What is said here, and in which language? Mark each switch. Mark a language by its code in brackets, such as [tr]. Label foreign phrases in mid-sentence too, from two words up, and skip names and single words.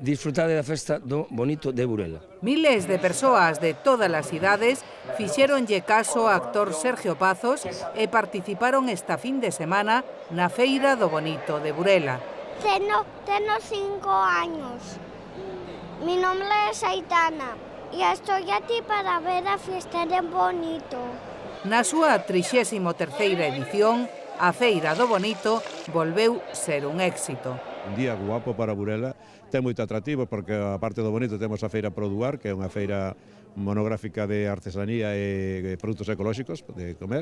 [gl] disfrutade da festa do Bonito de Burela. Miles de persoas de todas as idades fixéronlle caso ao actor Sergio Pazos e participaron esta fin de semana na Feira do Bonito de Burela. [es] Tengo 5 años. Mi nombre es Aitana y estoy aquí para ver a fiesta de Bonito. [gl] Na súa 33ª edición, a Feira do Bonito volveu ser un éxito. Un día guapo para Burela, ten moito atractivo porque a parte do Bonito temos a Feira Produar, que é unha feira monográfica de artesanía e produtos ecolóxicos de comer.